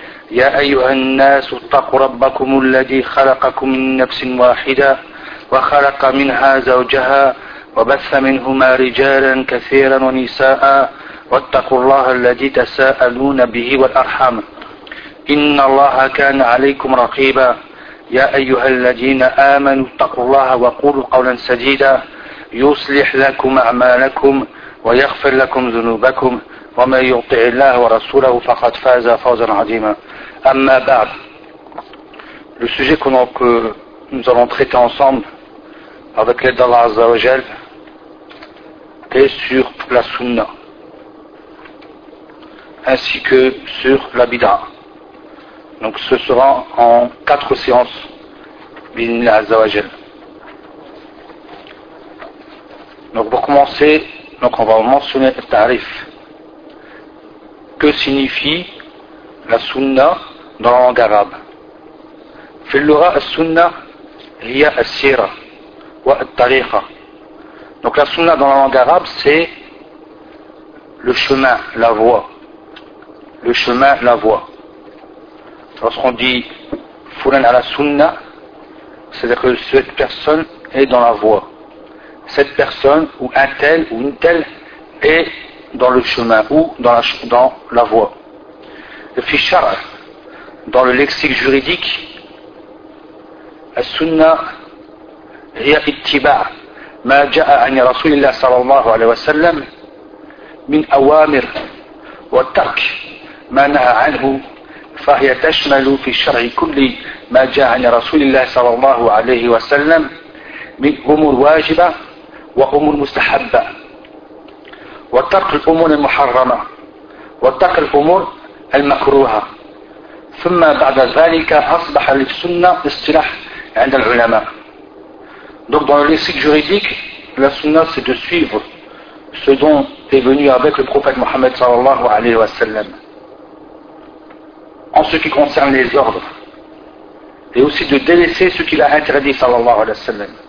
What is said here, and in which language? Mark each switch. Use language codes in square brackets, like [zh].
[ar] يا أيها الناس اتقوا ربكم الذي خلقكم من نفس واحدة وخلق منها زوجها وبث منهما رجالا كثيرا ونساء، واتقوا الله الذي تساءلون به والأرحام، إن الله كان عليكم رقيبا. يا أيها الذين آمنوا اتقوا الله وقولوا قولا سديدا يصلح لكم أعمالكم ويغفر لكم ذنوبكم، ومن يطع الله ورسوله فقد فاز فوزا عظيما. أما بعد، [fr] le sujet que nous allons traiter ensemble avec l'aide d'Allah Azza wa Jal est sur la sunna ainsi que sur la bid'a. Donc ce sera en quatre séances bi'idhnillah Azza wa Jal. Donc pour commencer, donc on va mentionner le tarif. Que signifie la sunna dans la langue arabe? [ar] في اللغة السنة هي السيرة والطريقة. [fr] Donc la sunna dans la langue arabe, c'est le chemin, la voie. Le chemin, la voie. Lorsqu'on dit [ar] فلان على السنة, [fr] c'est-à-dire que cette personne est dans la voie. Cette personne, ou un tel, ou une telle, est dans le chemin, ou dans la voie. Le fichar, dans le lexique juridique, la sunna, [ar] هي اتباع ما جاء عن رسول الله صلى الله عليه وسلم من أوامر والترك ما نهى عنه، فهي تشمل في الشرع كل ما جاء عن رسول الله صلى الله عليه وسلم من أمور واجبة وأمور مستحبة، وترك الأمور المحرمة، وترك الأمور المكروهة. ثم بعد ذلك أصبح للسنة اصطلاح عند العلماء. [fr] Donc dans le lexique juridique, la sunna c'est de suivre ce dont est venu avec le prophète Mohammed sallallahu alayhi wa sallam. En ce qui concerne les ordres, et aussi de délaisser ce qu'il a interdit sallallahu alayhi wa sallam.